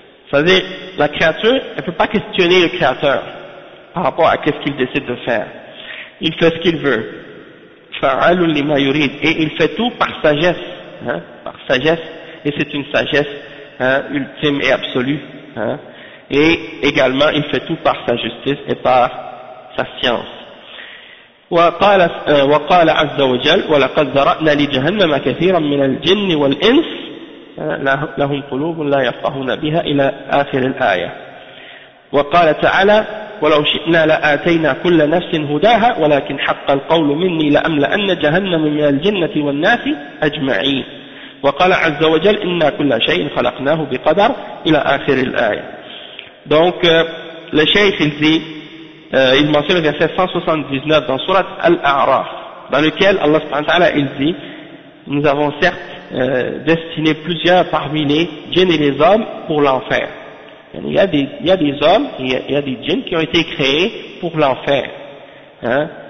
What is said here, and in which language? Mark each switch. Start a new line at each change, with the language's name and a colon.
French: C'est-à-dire, la créature, elle ne peut pas questionner le créateur par rapport à ce qu'il décide de faire. Il fait ce qu'il veut. «
Arabic: Fa'alu lima yurid
French: » et il fait tout par sagesse. Par sagesse, et c'est une sagesse ultime et absolue, et également il fait tout par sa justice et par sa science.
Arabic: وقال عز وجل ولقد ذرأنا لجهنم كثيرا من الجن والإنس لهم قلوب لا يفقهون بها إلى آخر الآية. وقال تعالى ولو شئنا لآتينا كل نفس هداها ولكن حق القول مني لأملأن جهنم من الجنة والناس أجمعين. وقال عز وجل إنا كل شيء خلقناه بقدر إلى آخر الآية.
French: Donc le cheikh il dit, il mentionne le verset 179 dans Surat Al-A'raf, dans lequel Allah subhanahu wa ta'ala il dit, nous avons certes destiné plusieurs parmi les djinns et les hommes pour l'enfer. il y a des hommes, il y a des djinns qui ont été créés pour l'enfer. Hein?